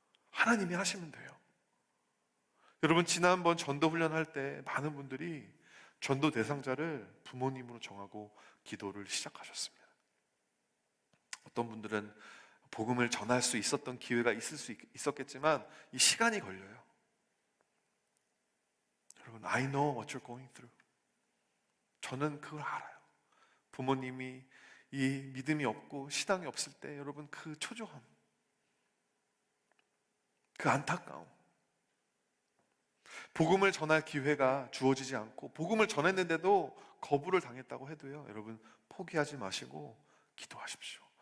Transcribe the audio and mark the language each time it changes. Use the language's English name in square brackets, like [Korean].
[Korean] 하나님이 하시면 돼요. 여러분, 지난번 전도 훈련할 때 많은 분들이 전도 대상자를 부모님으로 정하고 기도를 시작하셨습니다. 어떤 분들은 복음을 전할 수 있었던 기회가 있었겠지만 이 시간이 걸려요. 여러분, [English] I know what you're going through. [Korean] 저는 그걸 알아요. 부모님이 이 믿음이 없고 신앙이 없을 때 여러분 그 초조함, 그 안타까움, 복음을 전할 기회가 주어지지 않고 복음을 전했는데도 거부를 당했다고 해도요, 여러분 포기하지 마시고 기도하십시오.